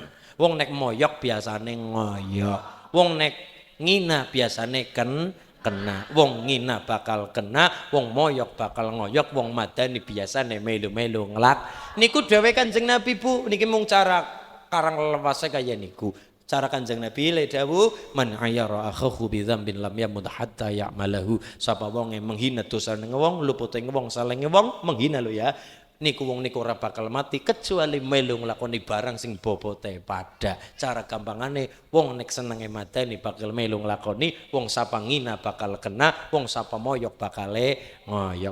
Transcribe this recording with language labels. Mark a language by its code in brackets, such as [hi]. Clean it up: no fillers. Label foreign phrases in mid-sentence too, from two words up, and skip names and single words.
[jv] Wong nek moyok biasane ngoyok. Wong nek ngina biasane kena, wong ngina bakal kena, wong moyok bakal ngoyok, wong madani biasane melu-melu ngelak. Niku dhewe Kanjeng Nabi Bu, niki mung cara karang lewase kaya niku. Cara Kanjeng Nabi le dawuh [ar] man ayyara akhahu bi dzambin lam yamut hatta ya'malahu. [jv] Sapa wong [id] yang menghina [jv] dosane wong, lupute wong, salenge wong, menghina lho ya. Niku wong niku ora bakal mati kecuali melu nglakoni barang sing bobote pada. Cara gampangane wong nek senenge mateni bakal melu nglakoni, wong sapa ngina bakal kena, wong sapa moyok bakale ngoyok.